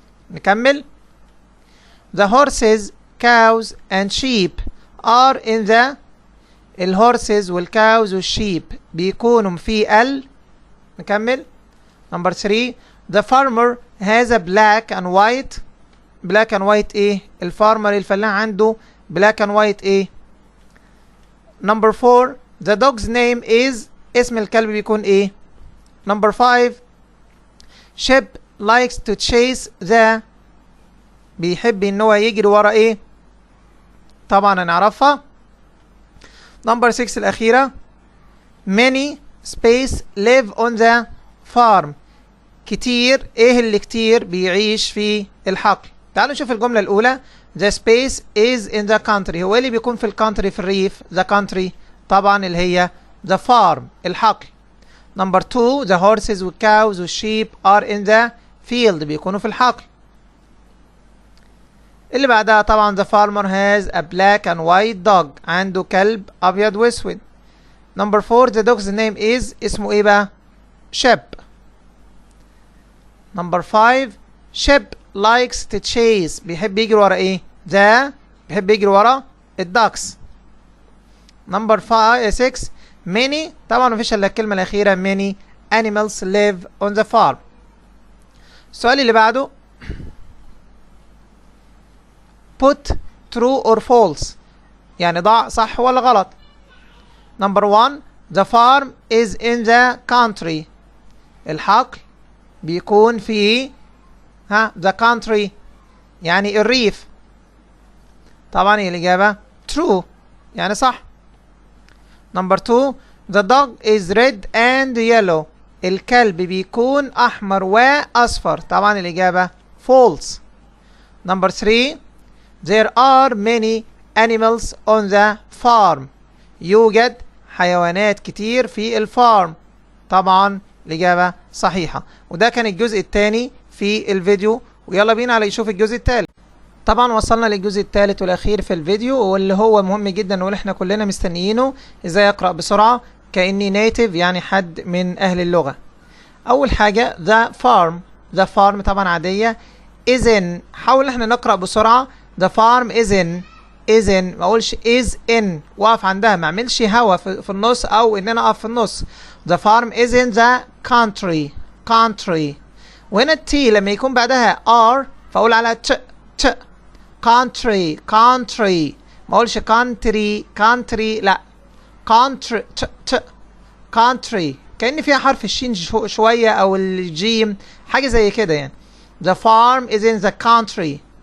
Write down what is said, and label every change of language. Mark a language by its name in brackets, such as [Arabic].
[Arabic] نكمل [English] the horses, cows and sheep are in the [Arabic] الهورسز والكاوز والشيب بيكونوا في نكمل [English] number 3 the farmer has a black and white. black and white [Arabic] ايه؟ الفارمر الفلاح عنده black and white ايه؟ [English] number 4 the dog's name is [Arabic] اسم الكلب بيكون ايه؟ [English] number 5 Shep likes to chase the [Arabic] بيحب ان هو يجري ورا ايه؟ طبعا هنعرفها. [English] number 6 [Arabic] الأخيرة [English] many space live on the farm. [Arabic] كتير ايه اللي كتير بيعيش في الحقل. تعالوا نشوف الجملة الأولى [English] the space is in the country. [Arabic] هو اللي بيكون في الكانتري في الريف [English] the country [Arabic] طبعا اللي هي [English] the farm [Arabic] الحقل. [English] number 2 the horses والcows والsheep are in the field [Arabic] بيكونوا في الحقل. اللي بعدها طبعا [English] the farmer has a black and white dog [Arabic] عنده كلب أبيض وأسود. [English] number 4 the dog's name is [Arabic] اسمه ايه بقى؟ [English] Shep. number 5 Shep likes to chase [Arabic] بيحب يجري ورا ايه؟ بيحب يجري ورا الدكس. [English] number 6 many [Arabic] طبعا مفيش الا الكلمة الأخيرة [English] many animals live on the farm. [Arabic] السؤال اللي بعده [English] put true or false [Arabic] يعني ضع صح ولا غلط. [English] number 1 the farm is in the country. [Arabic] الحقل بيكون في [English] the country [Arabic] يعني الريف. طبعا الإجابة true يعني صح. [English] number 2 the dog is red and yellow. [Arabic] الكلب بيكون أحمر وأصفر. طبعا الإجابة false. [English] number 3 there are many animals on the farm. [Arabic] يوجد حيوانات كتير في الفارم. طبعا الإجابة صحيحة. وده كان الجزء الثاني في الفيديو، ويلا بينا على نشوف الجزء الثالث. طبعا وصلنا للجزء الثالث والأخير في الفيديو، واللي هو مهم جدا واللي احنا كلنا مستنيينه، ازاي اقرأ بسرعة كأني نيتيف يعني حد من أهل اللغة. أول حاجة [English] the farm [Arabic] طبعا عادية. is in حاول احنا نقرأ بسرعة. [English] the farm is in [Arabic] ما اقولش [English] is in [Arabic] واقف عندها، ما اعملش هوا في النص او ان انا اقف في النص. [English] the farm is in the country. [Arabic] وهنا التي لما يكون بعدها r فاقول على ت country ما اقولش country لا country country كأن فيها حرف الشين شوية او الجيم حاجة زي كده يعني. [English] the farm is in the country.